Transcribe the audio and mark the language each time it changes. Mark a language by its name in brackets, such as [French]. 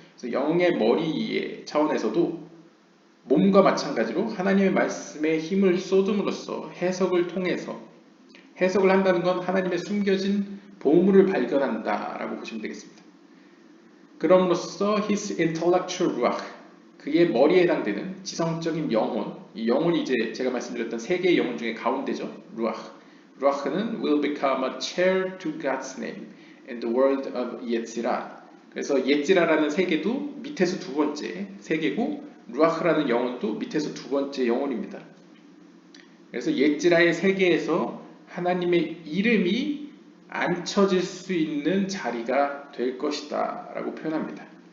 [Korean] 그래서 영의 머리의 차원에서도 몸과 마찬가지로 하나님의 말씀에 힘을 쏟음으로써 해석을 통해서, 해석을 한다는 건 하나님의 숨겨진 보물을 발견한다라고 보시면 되겠습니다. 그럼으로써 [English] his intellectual ruach, [Korean] 그의 머리에 해당되는 지성적인 영혼, 이 영혼이 이제 제가 말씀드렸던 세 개의 영혼 중에 가운데죠. ruach. [English] ruach는 will become a chair to God's name in the world of 예찌라. [Korean] 그래서 예찌라라는 세계도 밑에서 두 번째 세계고, 루아흐라는 영혼도 밑에서 두 번째 영혼입니다. 그래서 예찌라의 세계에서 하나님의 이름이 앉혀질 수 있는 자리가 될 것이다 라고 표현합니다.